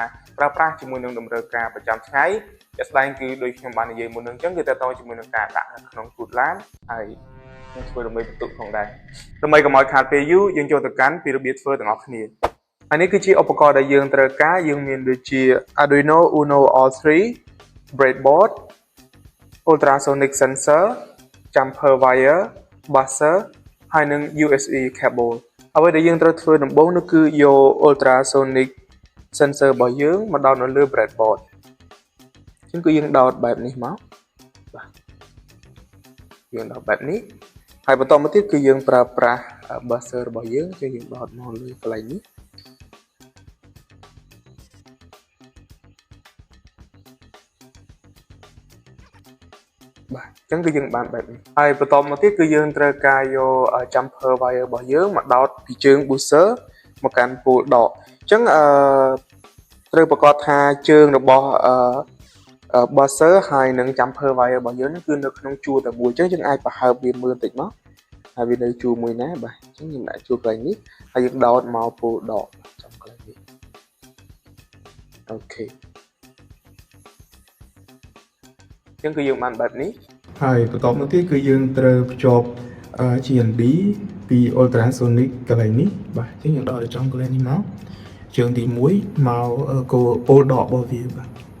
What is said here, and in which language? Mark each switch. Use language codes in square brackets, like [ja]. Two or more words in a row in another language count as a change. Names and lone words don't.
[km] ប្រើប្រាស់ជាមួយនឹងតម្រូវការប្រចាំថ្ងៃជាក់ស្ដែងគឺដូចខ្ញុំបាននិយាយមុននឹងអញ្ចឹងគឺទាក់ទងជាមួយនឹងការដាក់នៅក្នុងគូទឡានហើយខ្ញុំ ធ្វើដើម្បីបន្ទុកផងដែរដើម្បីកុំឲ្យខាតពេលយូរយើងចូលទៅកាន់ពីរបៀបធ្វើទាំងអស់គ្នាហើយនេះគឺជាឧបករណ៍ដែល យើងត្រូវការយើងមានដូចជា [en] Arduino Uno R3 breadboard ultrasonic sensor jumper wire buzzer [km] ហើយនិង [en] USB cable [km] អ្វីដែលយើងត្រូវធ្វើដំបូងនោះគឺយក [en] ultrasonic sensor [km] របស់យើងមកដោតនៅលើ breadboard អញ្ចឹងគឺយើងដោតបែបនេះមកបាទយើងដោតបែបនេះហើយបន្តមកទៀតគឺយើងប្រើប្រាស់ buzzer របស់យើងគឺយើងដោតមកលើកន្លែងនេះ បាទអញ្ចឹងគឺយើងបានបែបនេះហើយបន្តមកទៀតគឺយើងត្រូវការយក [en] jumper wire [km] របស់យើងមក ដោតពីជើង buzzer មកកាន់ពូលដកអញ្ចឹងត្រូវប្រកាសថាជើងរបស់buzzer ហើយនិង [en] jumper wire [km] របស់យើងគឺនៅក្នុងជួរតែមួយអញ្ចឹងយើងអាចប្រហើបវាមើលបន្តិចមកហើយវានៅជួរមួយណាបាទអញ្ចឹងយើងដាក់ជួរកន្លែងនេះហើយយើងដោតមកពូលដកចំកន្លែងនេះអូខេ អញ្ចឹងគឺយើងបានបែបនេះហើយបន្តមកទៀតគឺយើងត្រូវភ្ជាប់ GND ពី ultrasonic កន្លែងនេះបាទអញ្ចឹងយើងដោតចំកន្លែងនេះមកជើងទី1មកគោលដករបស់វាបាទ